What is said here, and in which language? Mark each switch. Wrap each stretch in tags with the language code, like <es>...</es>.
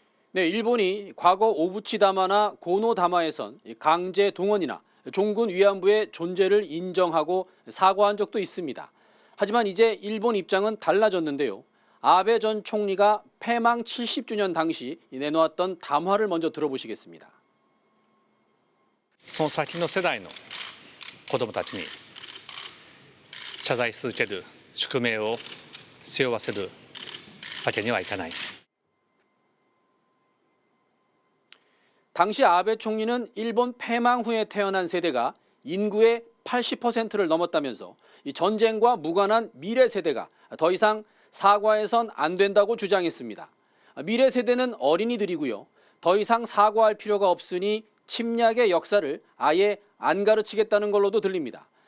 <ko>네, 일본이 과거 오부치다마나 고노다마에선 강제 동원이나 종군 위안부의 존재를 인정하고 사과한 적도 있습니다. 하지만 이제 일본 입장은 달라졌는데요. 아베 전 총리가 패망 70주년 당시 내놓았던 담화를 먼저 들어보시겠습니다.</ko> <ja>その先の世代の子どもたちに謝罪し続ける宿命を背負わせるわけにはいかない。</ja> <ko>당시 아베 총리는 일본 패망 후에 태어난 세대가 인구의 80%를 넘었다면서 이 전쟁과 무관한 미래 세대가 더 이상 사과해선 안 된다고 주장했습니다. 미래 세대는 어린이들이고요. 더 이상 사과할 필요가 없으니 침략의 역사를 아예 안 가르치겠다는 걸로도 들립니다.</ko>